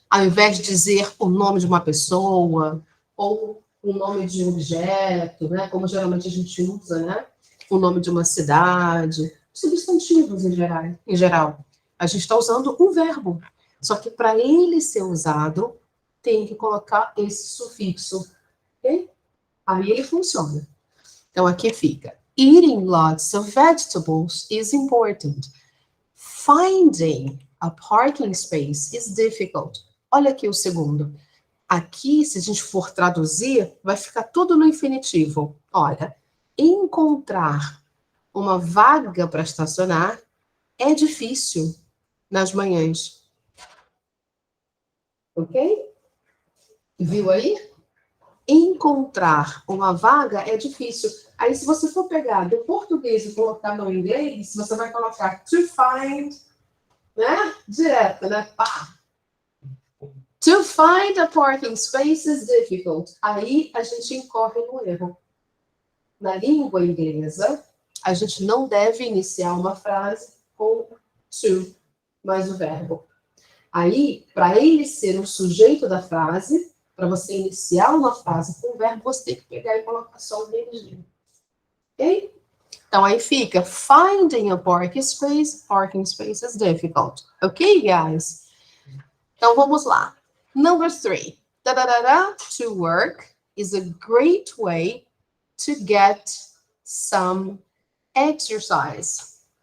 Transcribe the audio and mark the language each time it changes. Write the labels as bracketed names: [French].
[Portuguese] Ao invés de dizer o nome de uma pessoa, ou o nome de um objeto, né? Como geralmente a gente usa, né? O nome de uma cidade, substantivos em geral. A gente está usando um verbo. Só que para ele ser usado, tem que colocar esse sufixo. Ok? Aí ele funciona. Então aqui fica. [English] Eating lots of vegetables is important. Finding a parking space is difficult. [Portuguese] Olha aqui o segundo. Aqui, se a gente for traduzir, vai ficar tudo no infinitivo. Olha, encontrar uma vaga para estacionar é difícil nas manhãs. Ok? Viu aí? Encontrar uma vaga é difícil. Aí, se você for pegar do português e colocar no inglês, você vai colocar to find, né? Direto, né? Pá. [English] To find a parking space is difficult. [Portuguese] Aí a gente incorre no erro. Na língua inglesa, a gente não deve iniciar uma frase com to, mais o verbo. Aí, para ele ser o sujeito da frase, para você iniciar uma frase com o verbo, você tem que pegar e colocar só o ing. Ok? Então, aí fica, [English] finding a parking space is difficult. Ok, guys? [Portuguese] Então, vamos lá. [English] Number 3. To work is a great way to get some exercise.